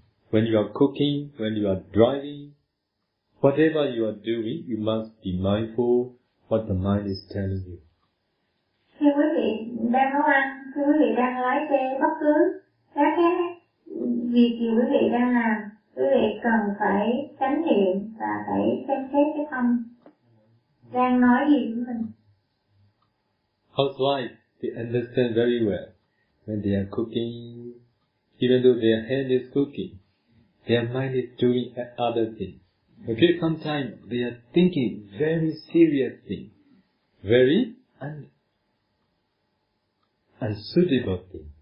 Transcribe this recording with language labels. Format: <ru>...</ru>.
<en>When you are cooking, when you are driving, whatever you are doing, you must be mindful what the mind is telling you.</en> <vi>Khi quý vị đang nấu ăn, khi quý vị đang lái xe, bất cứ các cái việc gì quý vị đang làm, quý vị cần phải chánh niệm và phải xem xét cái tâm đang nói gì với mình.</vi> <en>Housewife, they understand very well when they are cooking. Even though their hand is cooking, their mind is doing other things. Okay, sometimes they are thinking very serious thing, very unsuitable thing.</en>